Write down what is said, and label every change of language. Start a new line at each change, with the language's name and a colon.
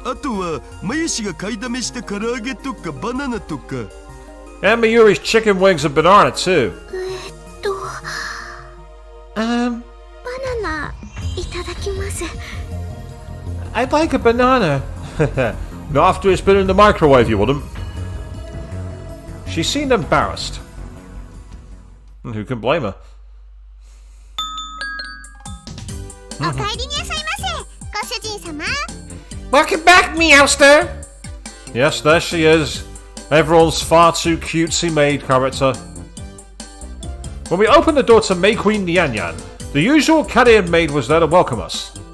Japanese: あとはマユシが買いだめした唐揚げとかバナナとか。
English: And Mayuri's chicken wings and banana too.
Japanese: バナナいただきます。
English: I'd like a banana. Not after it's been in the microwave, you wouldn't. She seemed embarrassed. And who can blame her?
Japanese: お帰りになさいませ、ご主人様。
English: Welcome back, Meowster! Yes, there she is. Everyone's far too cutesy maid character. When we opened the door to May Queen Nian Yan, the usual Cadian maid was there to welcome us.